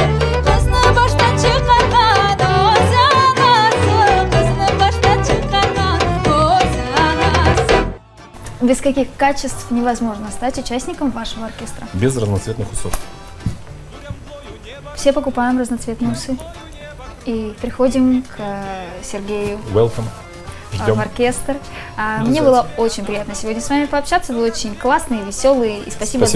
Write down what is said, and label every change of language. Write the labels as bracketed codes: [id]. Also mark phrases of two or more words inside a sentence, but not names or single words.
[gag] Kızını baştan çıkargan o zanası, kızını baştan çıkargan o zanası. [ru] Без каких качеств невозможно стать участником вашего оркестра? Без разноцветных усов. Все покупаем разноцветные усы и приходим к Сергею Welcome. в Ждем. оркестр. Мне было очень приятно сегодня с вами пообщаться, вы очень классные, веселые, и спасибо за